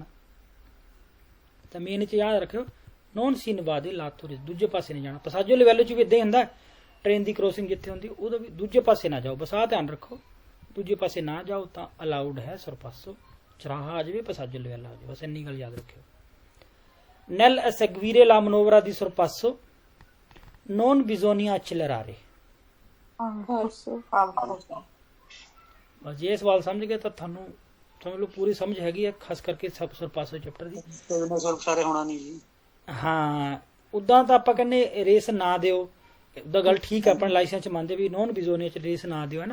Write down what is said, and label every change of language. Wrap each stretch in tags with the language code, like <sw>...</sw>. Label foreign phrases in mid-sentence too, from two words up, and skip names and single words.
<pa>ਤਾਂ ਮੇਨ 'ਚ ਯਾਦ ਰੱਖਿਓ,</pa> <it>non si invade lato,</it> <pa>ਦੂਜੇ ਪਾਸੇ ਨਹੀਂ ਜਾਣਾ। ਪਸਾਜੋ ਲੈਵਲ 'ਚ ਵੀ ਇੱਦਾਂ ਹੀ ਹੁੰਦਾ, ਟ੍ਰੇਨ ਦੀ ਕ੍ਰੋਸਿੰਗ ਜਿੱਥੇ ਹੁੰਦੀ ਉਹਦਾ ਵੀ ਦੂਜੇ ਪਾਸੇ ਨਾ ਜਾਓ, ਬਸ ਆਹ ਧਿਆਨ ਰੱਖੋ, ਦੂਜੇ ਪਾਸੇ ਨਾ ਜਾਓ ਤਾਂ ਅਲਾਉਡ ਹੈ ਸਰਪਾਸੋ। ਚਰਾਹਾ ਆ ਜਾਵੇ, ਪਸਾਜੋ ਲੈਵਲ ਆ ਜਾਵੇ, ਬਸ ਇੰਨੀ ਗੱਲ ਯਾਦ ਰੱਖਿਓ।</pa> <it>nel seguire la manovra di sorpasso non bisogna accelerare।</it> <pa>ਬਸ ਜੇ ਸਵਾਲ ਸਮਝ ਗਏ ਤਾਂ ਤੁਹਾਨੂੰ ਸਮਝ ਲਓ ਪੂਰੀ ਸਮਝ ਹੈਗੀ ਹੈ, ਖਾਸ ਕਰਕੇ ਸਰਪਾਸੋ ਚੈਪਟਰ ਦੀ। ਸਾਰੇ ਹੋਣਾ ਨਹੀਂ ਜੀ। ਹਾਂ, ਉਦਾਂ ਤਾਂ ਆਪਾਂ ਕਹਿੰਦੇ ਰੇਸ ਨਾ ਦਿਓ, ਉਹਦਾ ਗੱਲ ਠੀਕ ਹੈ, ਆਪਣੇ ਲਾਇਸੈਂਸ 'ਚ ਮੰਨਦੇ ਵੀ</pa> <it>non bisogna</it> <pa>'ਚ ਰੇਸ ਨਾ ਦਿਓ, ਹੈ ਨਾ?</pa>